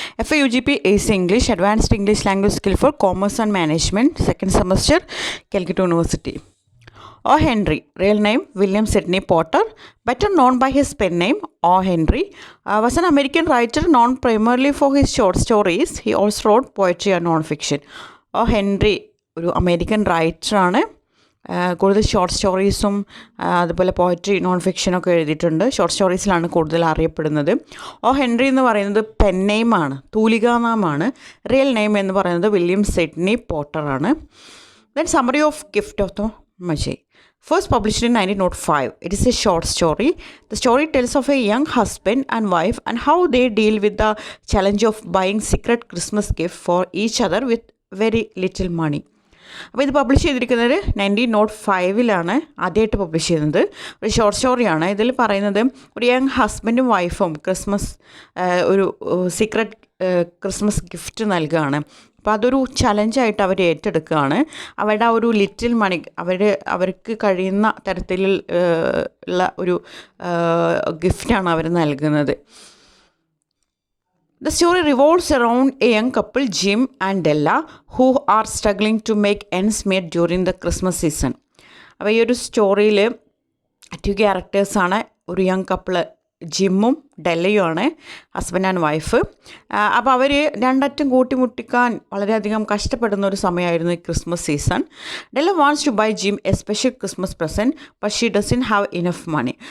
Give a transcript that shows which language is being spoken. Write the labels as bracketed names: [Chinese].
[English] FAUGP AC English, Advanced English Language Skill for Commerce and Management, second semester, Calcutta University. O. Henry, real name William Sidney Potter, better known by his pen name O. Henry, was an American writer known primarily for his short stories. He also wrote poetry and non-fiction. O. [Malayalam] Henry, ഒരു American റൈറ്ററാണ്. കൂടുതൽ short സ്റ്റോറീസും അതുപോലെ poetry non ഫിക്ഷനൊക്കെ എഴുതിയിട്ടുണ്ട്. Short സ്റ്റോറീസിലാണ് കൂടുതൽ അറിയപ്പെടുന്നത്. ഓ Henry എന്ന് പറയുന്നത് pen നെയിമാണ്, തൂലികാനാമാണ്. Real name എന്ന് പറയുന്നത് William Sydney പോട്ടറാണ്. [English] Then summary of gift of the Magi. First published in 1905, it is a short story. The story tells of a young husband and wife and how they deal with the challenge of buying secret Christmas gift for each other with very little money. [Malayalam] അപ്പോൾ ഇത് publish ചെയ്തിരിക്കുന്നത് 1905 ആദ്യമായിട്ട് publish ചെയ്യുന്നത്. ഒരു short സ്റ്റോറിയാണ്. ഇതിൽ പറയുന്നത് ഒരു യങ് ഹസ്ബൻഡും വൈഫും ഒരു സീക്രട്ട് ക്രിസ്മസ് ഗിഫ്റ്റ് നൽകുകയാണ്. അപ്പോൾ അതൊരു ചലഞ്ചായിട്ട് അവർ ഏറ്റെടുക്കുകയാണ്. അവരുടെ ആ ഒരു ലിറ്റിൽ മണി അവർക്ക് കഴിയുന്ന തരത്തിലുള്ള ഒരു ഗിഫ്റ്റാണ് അവർ നൽകുന്നത്. [English] The story revolves around a young couple, Jim and Della, who are struggling to make ends meet during the Christmas season. [Malayalam] അപ്പോൾ ഈ ഒരു സ്റ്റോറിയിൽ 2 ക്യാരക്ടേഴ്സാണ്. ഒരു young couple ജിമ്മും ഡെല്ലയുമാണ്, husband and wife. അപ്പോൾ അവർ രണ്ടറ്റം കൂട്ടിമുട്ടിക്കാൻ വളരെയധികം കഷ്ടപ്പെടുന്ന ഒരു സമയമായിരുന്നു ഈ Christmas season. [English] Della wants to buy Jim a special Christmas present but she doesn't have enough money.